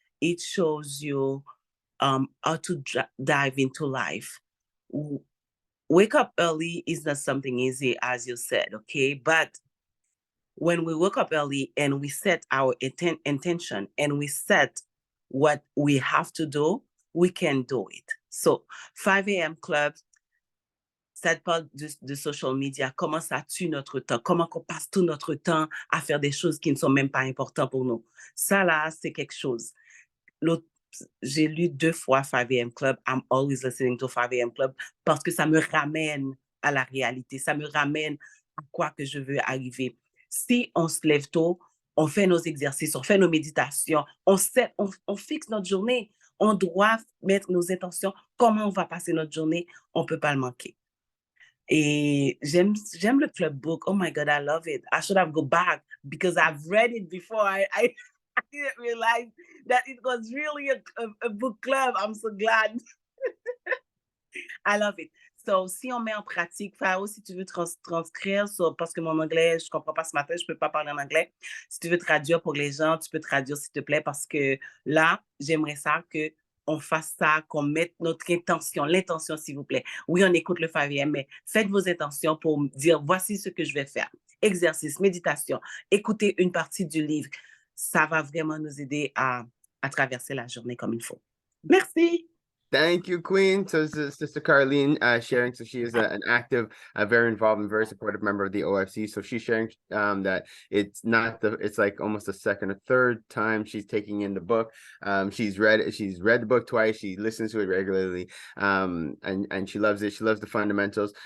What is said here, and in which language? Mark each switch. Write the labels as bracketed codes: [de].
[en] It shows you how to dive into life. Wake up early is not something easy, as you said, okay? But when we wake up early and we set our intention and we set what we have to do, we can do it. So 5 a.m. [fr] club, ça parle de social media, comment ça tue notre temps, comment on passe tout notre temps à faire des choses qui ne sont même pas importantes pour nous. Ça là, c'est quelque chose. J'ai lu 2 fois 5 a.m. Club. [en] I'm always listening to 5 a.m. [fr] Club parce que ça me ramène à la réalité. Ça me ramène à quoi que je veux arriver. Si on se lève tôt, on fait nos exercices, on fait nos méditations, on fixe notre journée. On doit mettre nos intentions. Comment on va passer notre journée? On ne peut pas le manquer. Et j'aime le club book. [en] Oh my God, I love it. I should have go back because I've read it before. I didn't realize that it was really a book club. I'm so glad. I love it. [fr] So, si on met en pratique, Fao, si tu veux transcrire, parce que mon anglais, je ne comprends pas ce matin, je ne peux pas parler en anglais. Si tu veux traduire pour les gens, tu peux traduire, s'il te plaît, parce que là, j'aimerais ça qu'on fasse ça, qu'on mette notre intention, l'intention, s'il vous plaît. Oui, on écoute le 5 a.m., mais faites vos intentions pour dire, voici ce que je vais faire. Exercice, méditation, écoutez une partie du livre. Ça va vraiment nous aider à traverser la journée comme il faut. Merci. [en] Thank you, Queen. So this is Sister Carlene sharing. So she is an active, very involved and very supportive member of the OFC. So she's sharing that it's not it's like almost the second or third time she's taking in the book. She's read the book twice. She listens to it regularly, and she loves it. She loves the fundamentals.